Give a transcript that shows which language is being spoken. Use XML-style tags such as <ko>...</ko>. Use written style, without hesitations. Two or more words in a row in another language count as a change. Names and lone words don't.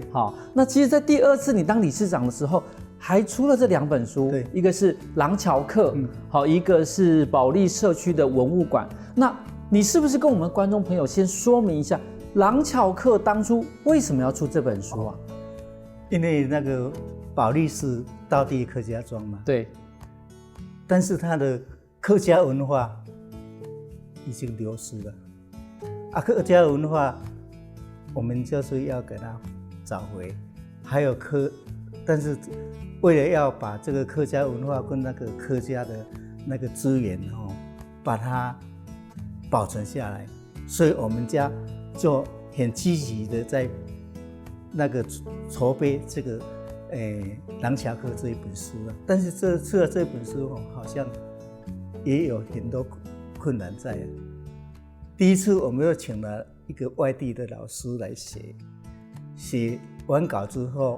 <zh>好，那其實在第2次你當理事長的時候，還出了這2本書，對，一個是廊橋客，好，一個是保利社區的文物館。那你是不是跟我們觀眾朋友先說明一下？廊橋客當初為什麼要出這本書啊？因為那個保利是道地客家莊嘛，對，但是它的客家文化已經流失了。客家文化我們就是要給它找回，還有但是為了要把這個客家文化跟那個客家的那個資源把它保存下來，所以我們家就很積極的在那個籌備這個廊橋客這一本書了。但是出了這本書好像也有很多困難在。第一次我們又請了一個外地的老師來寫完稿之後，</zh>